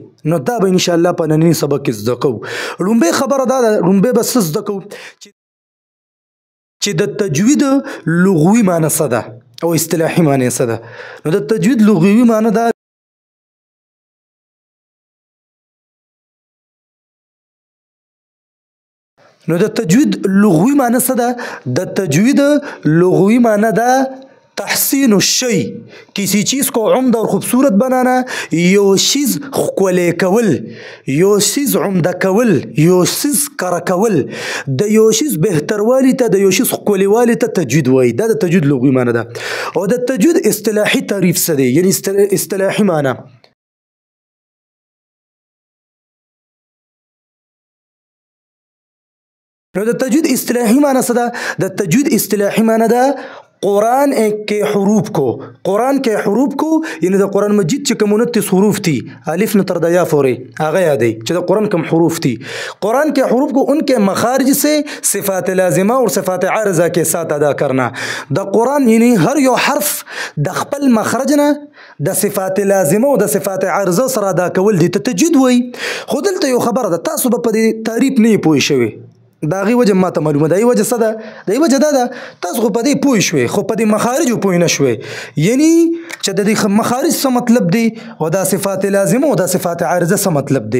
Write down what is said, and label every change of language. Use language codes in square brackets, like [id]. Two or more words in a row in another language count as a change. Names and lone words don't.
[ps] نو دا به ان شاء الله په ننني سبق کې زده کوو. لومبه خبره دا ده، لومبه به څه زده کوو چې د تجوید لغوي معنی څه ده او اصطلاحي معنی څه ده. نو د تجوید لغوي معنی دا نو د تجوید لغوي معنی څه ده؟ د تجوید لغوی معنی ده [ar] تحسین الشی، [ur] کسی چیز کو عمده اور خوبصورت بنانا، [ps] یو چیز ښکلی کول، یو چیز عمده کول، یو چیز کره کول، د یو چیز بهتروالی ته، د یو چیز ښکلیوالی ته تجوید وایي. دا د تجوید لغوي معنی ده. او د تجوید اصطلاحي تعریف څه دی، یعنی اصطلاحي معنی. نو د تجوید اصطلاحی معنی څه ده؟ د تجوید اصطلاحی معنی ده [ur] قرآن کے حروف کو، قرآن کے حروف کو [ps] یعنی د قرآن مجید چې کوم 29 حروف تھی الف نه تر د یا پورې هغه یادی چې د قرآن کوم حروف تھی. [ur] قرآن کے حروف کو ان کے مخارج سے صفات لازمه اور صفات عارضه کے ساتھ ادا کرنا. [ps] د قرآن یعنی هر یو حرف د خپل مخرج نه د صفات لازمه او د صفات عارضه سره ادا کول دي ته تجوید وایي. خو دلته یو خبره ده، تاسو به په دې تعریف نه پوه شوي، دا غي وجه ماته معلومه ده. ای وجه څه ده؟ د ای وجه دا ده تاسو خو په دې پوه شوي خو په دې مخارج پوه نه شوي، یعنی چې د دې مخارج څه مطلب دی او دا صفات لازمه او دا صفات عارضه څه مطلب دی.